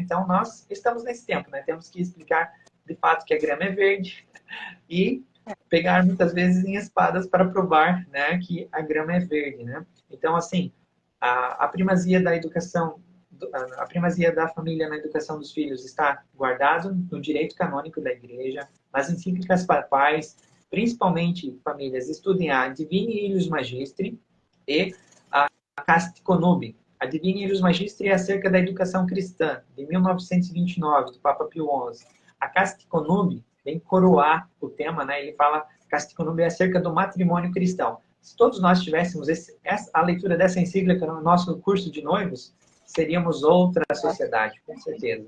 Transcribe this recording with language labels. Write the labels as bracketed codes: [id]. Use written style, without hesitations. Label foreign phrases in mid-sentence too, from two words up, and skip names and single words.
[pt] Então, nós estamos nesse tempo, né? Temos que explicar de fato que a grama é verde e pegar muitas vezes em espadas para provar, né, que a grama é verde, né? Então, assim, a primazia da educação, a primazia da família na educação dos filhos está guardado no direito canônico da Igreja, nas encíclicas papais, principalmente famílias estudem a Divini Illius Magistri e a Casti Connubii. A Divini Illius Magistri é acerca da educação cristã, de 1929, do Papa Pio XI. A Casti Connubii vem coroar o tema, né? Ele fala, Casti Connubii é acerca do matrimônio cristão. Se todos nós tivéssemos a leitura dessa encíclica no nosso curso de noivos, seríamos outra sociedade, com certeza.